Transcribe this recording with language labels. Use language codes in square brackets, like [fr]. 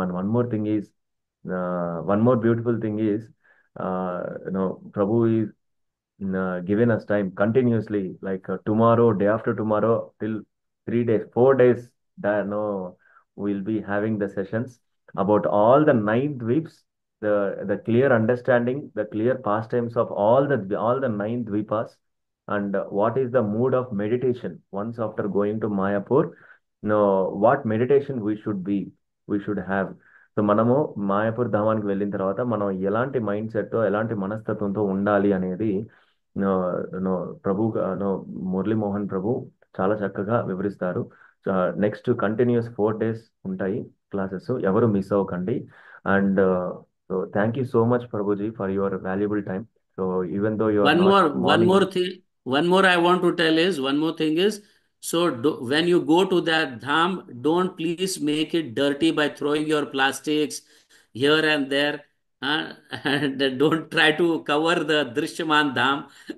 [en] And one more thing is, one more beautiful thing is, Prabhu is given us time continuously, like tomorrow, day after tomorrow, till 3 days, 4 days, that no, we'll be having the sessions about all the 9 dvips, the clear understanding, the clear pastimes of all the 9 dvipas, and what is the mood of meditation once after going to Mayapur. No, what meditation we should have. [te] So మనము మాయాపూర్ ధామానికి వెళ్ళిన తర్వాత మనం ఎలాంటి mind set, ఎలాంటి మనస్తత్వంతో ఉండాలి అనేది no no ప్రభు no Muralimohan ప్రభు చాలా చక్కగా వివరిస్తారు. నెక్స్ట్ కంటిన్యూస్ [en] 4 days [te] ఉంటాయి క్లాసెస్, ఎవరు మిస్ అవ్వకండి. [en] And so thank you so much Prabhuji for your valuable time. So even though you are not morning. One more thing is, so when you go to that dham, don't please make it dirty by throwing your plastics here and there. And don't try to cover the Drishyaman dham.